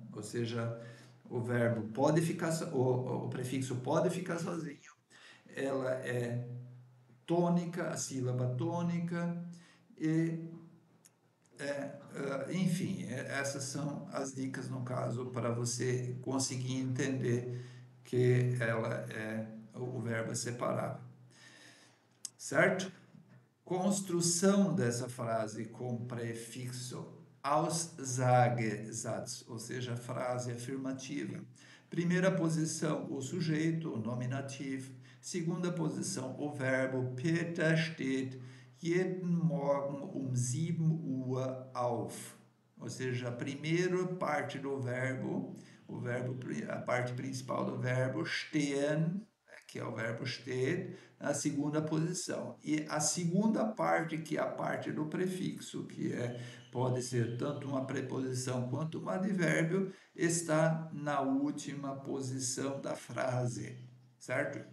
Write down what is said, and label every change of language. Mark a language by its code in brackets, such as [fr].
[pt] Ou seja, o verbo pode ficar, o prefixo pode ficar sozinho, ela é tônica, a sílaba tônica, e, enfim, essas são as dicas, no caso, para você conseguir entender que o verbo é separável. Certo? Construção dessa frase com prefixo. Aussagesatz, ou seja, frase afirmativa. Primeira posição, o sujeito, o nominativo. Segunda posição, o verbo. [de] Peter steht jeden Morgen 7 Uhr auf. [pt] Ou seja, a primeira parte do verbo, a parte principal do verbo, stehen, que é o verbo steht, na segunda posição. E a segunda parte, que é a parte do prefixo, que pode ser tanto uma preposição quanto um advérbio, está na última posição da frase, certo?